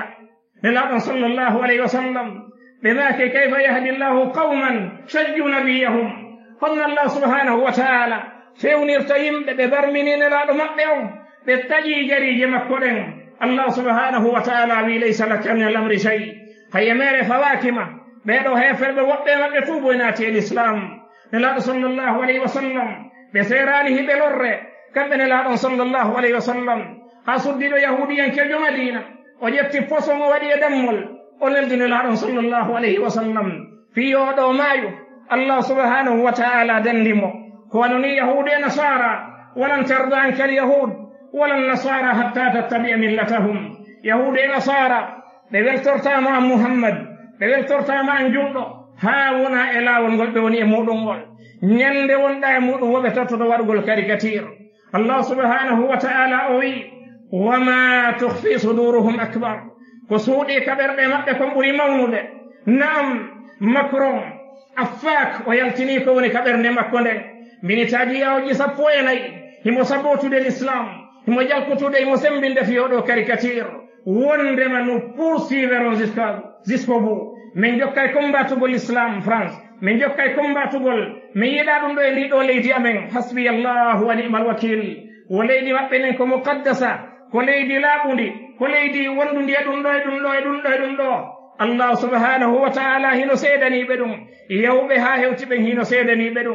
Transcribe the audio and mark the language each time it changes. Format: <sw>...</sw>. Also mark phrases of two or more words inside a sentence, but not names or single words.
<ff>nelaɗon</ff> <ar>صلى الله عليه وسلم</ar> <ff>ɓe maake</ff> <ar>كيف يهدي الله قوما شجوا نبيهم,</ar> <ff>honno Allah</ff> <ar>سبحانه وتعالى</ar> <ff>fewnirta yimɓe ɓe barmini nelaɗo maɓɓe on ɓe taƴi jarije makko ɗen. Allah</ff> <ar>سبحانه وتعالى</ar> <ff>wi</ff> <ar>ليس لك من الأمر شيء,</ar> <ff>haye mere fawakima ɓeɗo heferɓe woɓɓe maɓɓe tuubo naati e l'islam. nelaɗo</ff> <ar>صلى الله عليه وسلم</ar> <ff>ɓe serani hiɓe lorre kamɓe nelaɗon</ff> <ar>صلى الله عليه وسلم</ar> <ff>ha suddiɗo yahudiyankejo madina o ƴetti poson o waɗi e dammol o neldi nelaɗon</ff> <ar>صلى الله عليه وسلم</ar> <ff>fi oɗo maayo. Allah</ff> <ar>سبحانه وتعالى</ar> <ff>dandimo ko wanoni yahudu e nasara</ff> <ar>ولن ترضى عنك اليهود ولا النصارى حتى تتبع ملتهم.</ar> <ff>yahudu e nasara ɓe weltortama an muhammad, ɓe weltortama an julɗo ha wona e laawol ngol ɓe woni e muɗum ngol. ñande wonɗa e muɗum woɓe tottoɗo waɗgol caricature. Allah</ff> <ar>سبحانه وتعالى</ar> <ff>o wi</ff> <ar>وما تخفي صدورهم أكبر,</ar> <ff>ko suuɗi kaɓerɗe maɓɓe kon ɓuri mawnude. naam macron affak o yaltini ko woni kaɓernde makko nden minitaji yawoji 14 himo sabotude l'islam, himo jalkutude, himo sembinde fiyoɗo caricature.</ff> <fr>wondema nous poursuivrons jusqu'au bout.</fr> <ff>min jokkay combatugol l'islam France, min jokkay combatugol min yiɗa ɗum ɗo e ndiɗo leydi amen.</ff> <ar>حسبي الله ونعم الوكيل.</ar> <ff>wo leydi maɓɓe nen ko muqaddasa, ko leydi laaɓundi, ko leydi wondundi e ɗum ɗo e ɗum ɗo e ɗum ɗo e ɗum ɗo. Allah</ff> <ar>سبحانه وتعالى</ar> <ff>hino seedaniɓe ɗum, yewɓe ha hewti ɓen hino seedaniɓe ɗum.</ff>